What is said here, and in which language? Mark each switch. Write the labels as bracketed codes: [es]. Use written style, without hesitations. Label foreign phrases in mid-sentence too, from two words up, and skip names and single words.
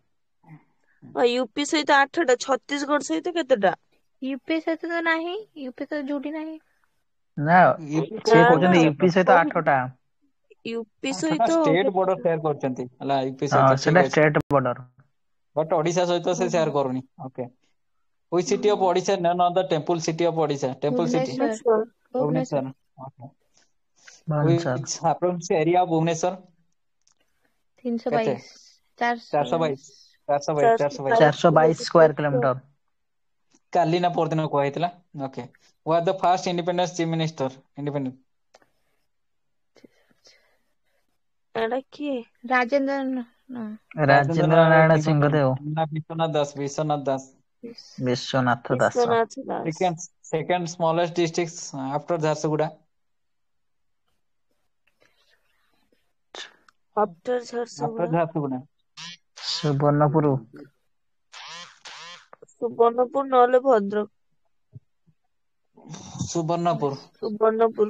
[or] ୟୁପି ସହିତ 8ଟା, ଛତିଶଗଡ଼ ସହିତ କେତେଟା? ୟୁପି ସହିତ ତ ନାହିଁ। ୟୁପି ତ ଯୋଉଠି ନାହିଁ। ନା ୟୁପି ସେ ନା କୋଉ ନା କହୁଛନ୍ତି ସେୟାର ୟୁପି ସହିତ କରୁଛନ୍ତି? 8ଟା। ୟୁପି 8ଟା ସହିତ [en] state border share [or] କରୁଛନ୍ତି ହେଲା। ୟୁପି ହଁ ସହିତ ସେଟା ଠିକ ଅଛି। [en] state border. [or] ବଟ୍ ଓଡିଶା ସହିତ ସେ ସେୟାର କରୁନି। ଓକେ। [en] Which city of Odisha is none of the temple city of Odisha? Temple city. [or] ଭୁବନେଶ୍ୱର। ଭୁବନେଶ୍ୱର। [en] Bhubaneswar. Okay. [or] ଭୁବନେଶ୍ୱର। [en] Which approximately area of Bhubaneswar? 322। 422 422 422 square kilometer. [or] କାଲି ନା ପରଦିନ କୁହାଯାଇଥିଲା। ଓକେ। [en] Who are the first independent chief minister? Independent. [or] ଏଟା କିଏ? ରାଜେନ୍ଦ୍ର ରାଜେନ୍ଦ୍ର ନାରାୟଣ ସିଂହଦେଓ। ନା ବିଶ୍ୱନାଥ ଦାସ। ବିଶ୍ୱନାଥ ଦାସ। ବିଶ୍ୱନାଥ ଦାସ। ବିଶ୍ୱନାଥ ଦାସ। [en] Second smallest district after ଝାରସୁଗୁଡା। ଆଫ୍ଟର after [or] ଝାରସୁଗୁଡା। ଝାରସୁଗୁଡା। ସୁବର୍ଣ୍ଣପୁର। ସୁବର୍ଣ୍ଣପୁର ନହେଲେ ଭଦ୍ରକ। ସୁବର୍ଣ୍ଣପୁର। ସୁବର୍ଣ୍ଣପୁର।